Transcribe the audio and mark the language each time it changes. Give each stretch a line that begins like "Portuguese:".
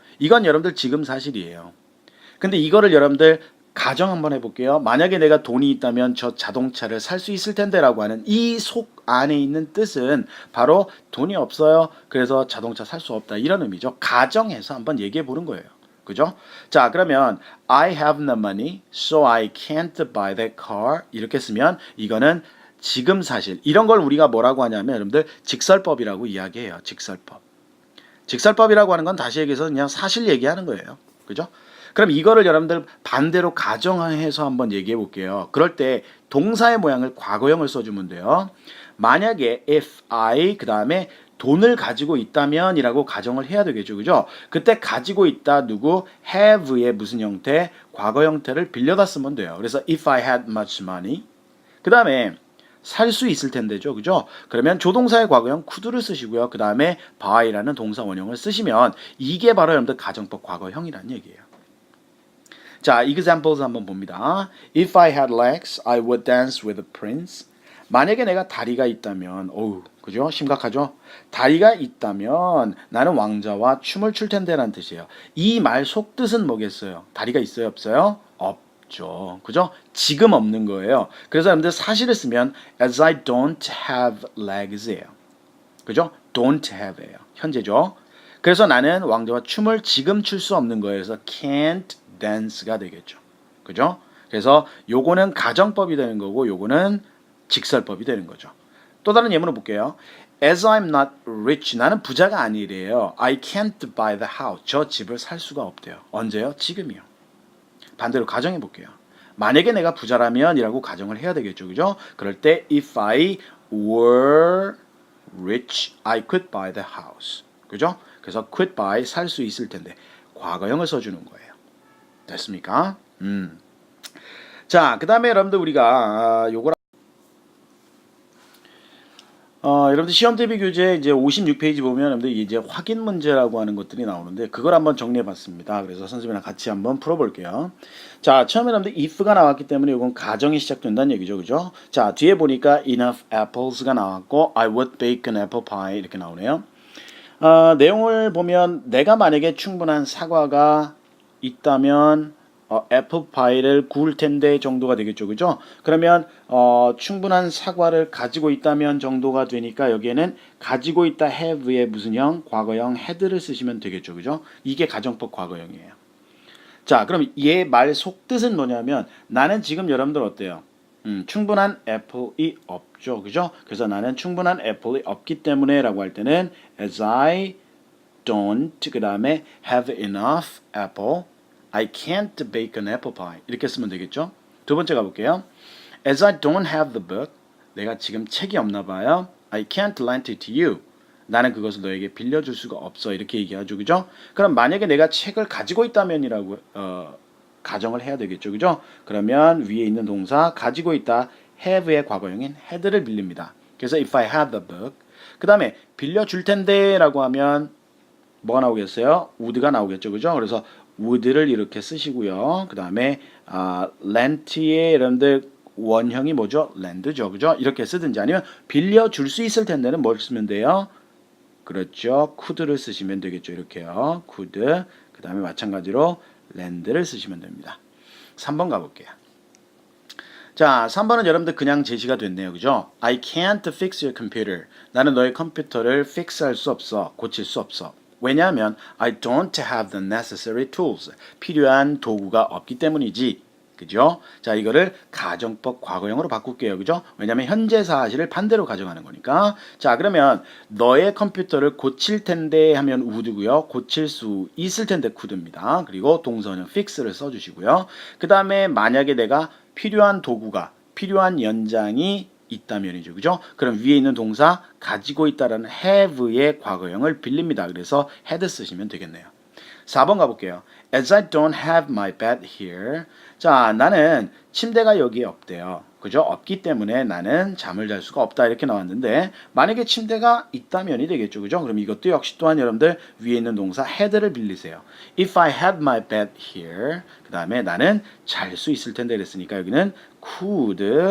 Korean: 이건 여러분들 지금 사실이에요. 근데 이거를 여러분들 가정 한번 해볼게요. 만약에 내가 돈이 있다면 저 자동차를 살 수 있을 텐데 라고 하는 이 속 안에 있는 뜻은 바로 돈이 없어요. 그래서 자동차 살 수 없다. 이런 의미죠. 가정해서 한번 얘기해 보는 거예요. 그죠? 자, 그러면
English: I have no money, so I can't buy that car.
Korean: 이렇게 쓰면 이거는 지금 사실. 이런 걸 우리가 뭐라고 하냐면 여러분들 직설법이라고 이야기해요. 직설법. 직설법이라고 하는 건 다시 얘기해서 그냥 사실 얘기하는 거예요. 그죠? 그럼 이거를 여러분들 반대로 가정해서 한번 얘기해 볼게요. 그럴 때 동사의 모양을 과거형을 써주면 돼요. 만약에 if I 그 다음에 돈을 가지고 있다면 이라고 가정을 해야 되겠죠. 그죠? 그때 가지고 있다 누구 have의 무슨 형태? 과거 형태를 빌려다 쓰면 돼요. 그래서
English: if I had much money
Korean: 그 다음에 살 수 있을 텐데죠. 그죠? 그러면 조동사의 과거형 could를 쓰시고요. 그 다음에 buy라는 동사 원형을 쓰시면 이게 바로 여러분들 가정법 과거형이라는 얘기예요. 자, examples 한번 봅니다.
English: If I had legs, I would dance with a prince.
Korean: 만약에 내가 다리가 있다면, 그죠? 심각하죠? 다리가 있다면 나는 왕자와 춤을 출 텐데라는 뜻이에요. 이 말 속뜻은 뭐겠어요? 다리가 있어요, 없어요? 없죠. 그죠? 지금 없는 거예요. 그래서 여러분들 사실을 쓰면
English: as I don't have legs예요.
Korean: 그죠?
English: don't have예요.
Korean: 현재죠. 그래서 나는 왕자와 춤을 지금 출 수 없는 거예요. 그래서 can't dance가 되겠죠. 그죠? 그래서 요거는 가정법이 되는 거고 요거는 직설법이 되는 거죠. 또 다른 예문을 볼게요.
English: As I'm not rich,
Korean: 나는 부자가 아니래요.
English: I can't buy the house.
Korean: 저 집을 살 수가 없대요. 언제요? 지금이요. 반대로 가정해 볼게요. 만약에 내가 부자라면 이라고 가정을 해야 되겠죠. 그죠? 그럴 때
English: if I were rich, I could buy the house.
Korean: 그죠? 그래서 could buy 살 수 있을 텐데 과거형을 써주는 거예요. 됐습니까? 자, 그 다음에 여러분들 우리가 요걸 여러분들 시험 대비 교재 이제 56페이지 보면 여러분들 이제 확인 문제라고 하는 것들이 나오는데 그걸 한번 정리해 봤습니다. 그래서 선생님이랑 같이 한번 풀어 볼게요. 자, 처음에 여러분들 if가 나왔기 때문에 이건 가정이 시작된다는 얘기죠. 그죠? 자, 뒤에 보니까
English: enough apples가 나왔고 I would bake an apple pie
Korean: 이렇게 나오네요. 내용을 보면 내가 만약에 충분한 사과가 있다면 애플 파이를 구울 텐데 정도가 되겠죠. 그죠? 그러면 충분한 사과를 가지고 있다면 정도가 되니까 여기에는 가지고 있다 have의 무슨 형? 과거형 had를 쓰시면 되겠죠. 그죠? 이게 가정법 과거형이에요. 자, 그럼 얘 말 속뜻은 뭐냐면 나는 지금 여러분들 어때요? 충분한 애플이 없죠. 그죠? 그래서 나는 충분한 애플이 없기 때문에 라고 할 때는
English: as I don't 그 다음에 have enough apple I can't bake an apple pie.
Korean: 이렇게 쓰면 되겠죠? 두 번째 가볼게요.
English: As I don't have the book.
Korean: 내가 지금 책이 없나 봐요.
English: I can't lend it to you.
Korean: 나는 그것을 너에게 빌려줄 수가 없어. 이렇게 얘기하죠. 그죠? 그럼 만약에 내가 책을 가지고 있다면이라고 가정을 해야 되겠죠. 그죠? 그러면 위에 있는 동사 가지고 있다. have의 과거형인 had를 빌립니다. 그래서
English: if I had the book.
Korean: 그 다음에 빌려줄 텐데 라고 하면 뭐가 나오겠어요? would가 나오겠죠, 그죠? 그래서 would를 이렇게 쓰시고요. 그 다음에 rent의 여러분들 원형이 뭐죠? lend죠, 그죠? 이렇게 쓰든지 아니면 빌려줄 수 있을 텐데는 뭘 쓰면 돼요? 그렇죠. could를 쓰시면 되겠죠. 이렇게요. could. 그 다음에 마찬가지로 lend를 쓰시면 됩니다. 3번 가볼게요. 자, 3번은 여러분들 그냥 제시가 됐네요. 그죠?
English: I can't fix your computer.
Korean: 나는 너의 컴퓨터를 fix할 수 없어. 고칠 수 없어. 왜냐하면
English: I don't have the necessary tools.
Korean: 필요한 도구가 없기 때문이지. 그죠? 자, 이거를 가정법 과거형으로 바꿀게요. 그죠? 왜냐면 현재 사실을 반대로 가정하는 거니까. 자, 그러면 너의 컴퓨터를 고칠 텐데 하면 would고요. 고칠 수 있을 텐데 could입니다. 그리고 동사는 fix를 써주시고요. 그 다음에 만약에 내가 필요한 도구가, 필요한 연장이 있다면이죠. 그죠? 그럼 위에 있는 동사 가지고 있다라는 have의 과거형을 빌립니다. 그래서 had 쓰시면 되겠네요. 4번 가볼게요.
English: As I don't have my bed here.
Korean: 자, 나는 침대가 여기에 없대요. 그죠? 없기 때문에 나는 잠을 잘 수가 없다. 이렇게 나왔는데 만약에 침대가 있다면이 되겠죠. 그죠? 그럼 이것도 역시 또한 여러분들 위에 있는 동사 had를 빌리세요.
English: If I had my bed here.
Korean: 그 다음에 나는 잘 수 있을 텐데 그랬으니까 여기는 could.